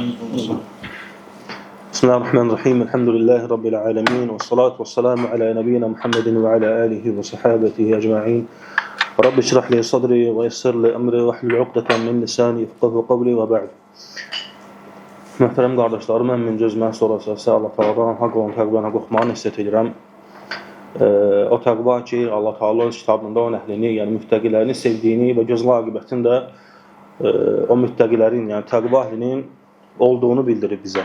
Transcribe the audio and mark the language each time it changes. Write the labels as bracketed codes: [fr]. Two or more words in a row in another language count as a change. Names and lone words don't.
[ar] بسم الله الرحمن الرحيم. الحمد لله رب العالمين. والصلاة والسلام على نبينا محمد وعلى آله وصحابته أجمعين. رب اشرح لي صدري ويسر لي أمري واحلل عقدة من لساني يفقهوا قولي وبعد. [az] Möhtərəm qardaşlarım, mən gözümə sorarsa Allah Taala'dan haqq olan təqvəni qorxmağı nəsihət edirəm. O təqva ki, Allah Taala öz kitabında o əhlini, yəni müttəqilərini sevdiyini və gözəl aqibətini də o müttəqilərin, yəni təqva əhlinin olduğunu bildirir bizə.